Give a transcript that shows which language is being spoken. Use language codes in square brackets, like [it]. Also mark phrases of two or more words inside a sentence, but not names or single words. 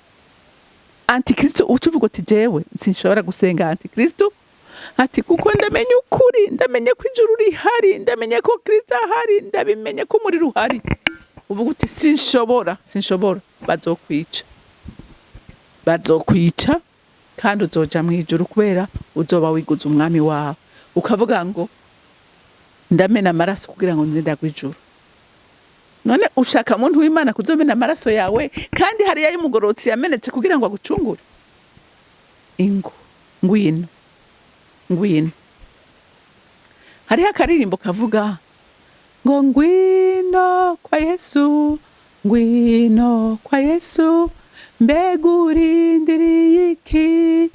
[rn] Antikristo ucuvuga uti jewe sinshobora gusenga Antikristo, ati kuko ndamenye ukuri, ndamenye ko ijuru rihari, ndamenye ko Kristo ahari, ndabimenye ko umuriro uhari. Uvuga uti sinshobora, bazokwica, bazokwica, kandi uzoja mu ijuru kubera uzoba wiguza umwami wawe. Ukavuga ngo ndamena amaraso kugira ngo nze ndagwa ijuru. None ushaka muntu w'Imana kuzomena amaraso yawe, kandi hari y'umugorotsi yamenetse kugira ngo agucungure? Ngwino. Hariho akaririmbo kavuga ngo ngwino kwa Yesu, ngwino kwa Yesu, mbega urindiriye iki?